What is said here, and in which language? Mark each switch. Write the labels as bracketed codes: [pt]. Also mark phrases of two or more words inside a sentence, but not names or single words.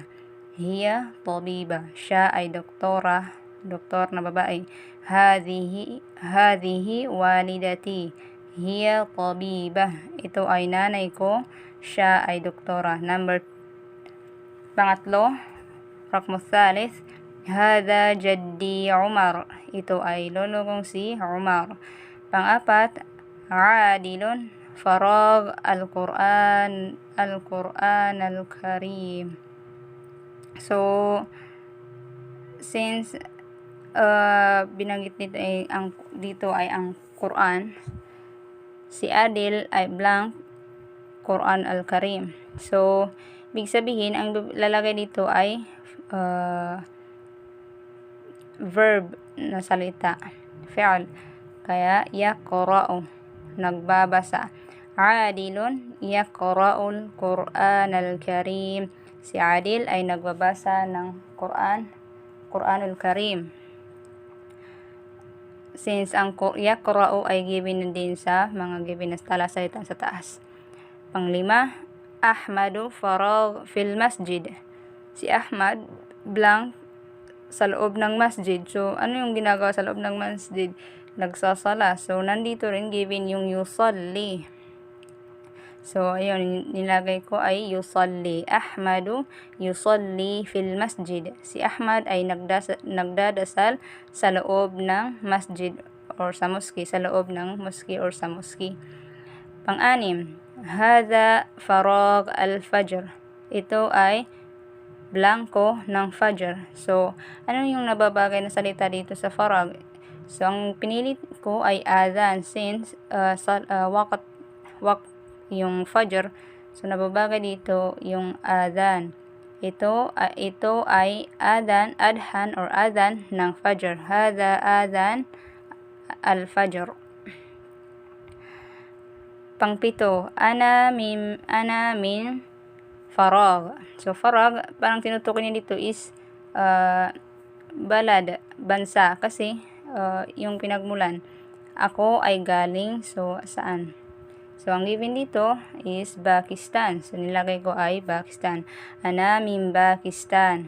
[ar] هي طبيبة. [tl] Siya ay doktora, doktor na babae. [ar] هذه والدتي. هي طبيبة. [tl] Ito ay nanay ko, siya ay doktora. [ar] Pangatlo, رقم ثالث، هذا جدي عمر. [tl] Ito ay lolo kong si Umar. Pang-apat, [ar] عادل فراغ القرآن الكريم. [tl] So, since binanggit dito ay ang Quran, si Adil ay blank [ar] القرآن الكريم. [tl] So, ibig sabihin, ang lalagay dito ay verb na salita, fi'al. Kaya, yaqra'u, nagbabasa. [ar] عادل، يقرأ القرآن الكريم. [tl] Si Adil ay nagbabasa ng [ar] القرآن الكريم. [tl] Since ang yaqra'u ay given din sa mga given na talasalitaan sa taas. Panglima, [ar] أحمد فراغ في المسجد. [tl] Si Ahmad blank sa loob ng masjid. So, ano yung ginagawa sa loob ng masjid? Nagsasala. So, nandito rin given yung yusalli. So, ayun, nilagay ko ay yusalli. [ar] أحمد يصلي في المسجد. [tl] Si Ahmad ay nagdadasal sa loob ng masjid or sa moski. Sa loob ng moski or sa moski. Pang-anim, [ar] هذا فراغ الفجر. [tl] Ito ay blanco ng fajr. So, ano yung nababagay na salita dito sa farag? So, ang pinili ko ay adhan since waqt yung fajr. So, nababagay dito yung adhan. Ito ay adhan or adhan ng fajr. [ar] هذا أذان الفجر. Pangpito, أنا من فراغ. [tl] So, farag, parang tinutukoy niya dito is balad, bansa. Kasi, yung pinagmulan, ako ay galing, so, saan? So, ang given dito is Pakistan. So, nilagay ko ay Pakistan. [ar] أنا من باكستان.